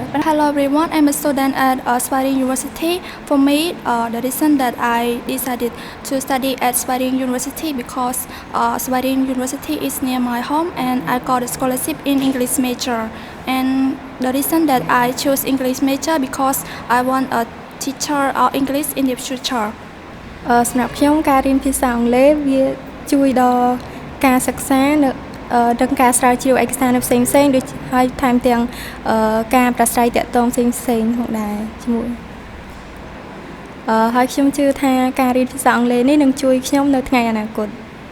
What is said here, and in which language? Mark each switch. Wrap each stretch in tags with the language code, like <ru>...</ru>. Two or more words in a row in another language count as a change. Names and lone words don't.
<en>Hello everyone, I'm a student at Sweden University. For me, the reason that I decided to study at Sweden University because Sweden University is near my home and I got a scholarship in English major. And the reason that I chose English major because I want a teacher of English in the future.</en> <km>សម្រាប់ខ្ញុំការរៀនភាសាអង់គ្លេសវាជួយដល់ការសិក្សានៅដល់ការស្រាវជ្រាវឯកសារនៅផ្សេងៗដូចហើយថែមទាំងការប្រស្រ័យទាក់ទងផ្សេងៗផងដែរជាមួយហើយខ្ញុំជឿថាការរៀនភាសាអង់គ្លេសនេះនឹងជួយខ្ញុំនៅថ្ងៃអនាគត</km>